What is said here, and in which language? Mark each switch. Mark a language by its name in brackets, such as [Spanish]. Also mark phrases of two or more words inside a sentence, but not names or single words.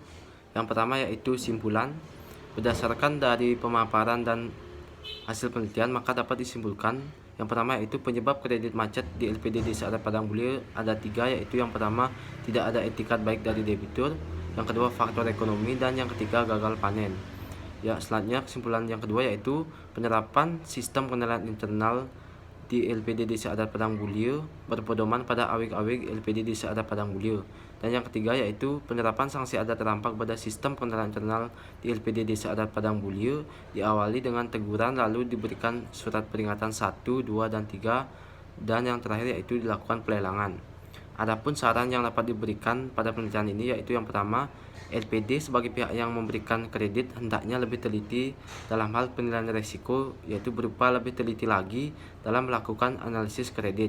[Indonesian] Yang pertama yaitu simpulan. Berdasarkan dari pemaparan dan hasil penelitian, maka dapat disimpulkan yang pertama yaitu penyebab kredit macet di LPD Desa Adat Padang Buliu ada 3, yaitu yang pertama tidak ada etikat baik dari debitur, yang kedua faktor ekonomi, dan yang ketiga gagal panen. Ya, selanjutnya kesimpulan yang kedua yaitu penerapan sistem penilaian internal di LPD Desa Adat Padang Buliu berpedoman pada awik-awik LPD Desa Adat Padang Buliu. Dan yang ketiga yaitu penerapan sanksi adat rampak pada sistem penilaian internal di LPD Desa Adat Padang Buliu diawali dengan teguran lalu diberikan surat peringatan 1, 2, dan 3, dan yang terakhir yaitu dilakukan pelelangan. Adapun saran yang dapat diberikan pada penelitian ini yaitu yang pertama, LPD sebagai pihak yang memberikan kredit hendaknya lebih teliti dalam hal penilaian risiko, yaitu berupa lebih teliti lagi dalam melakukan analisis kredit.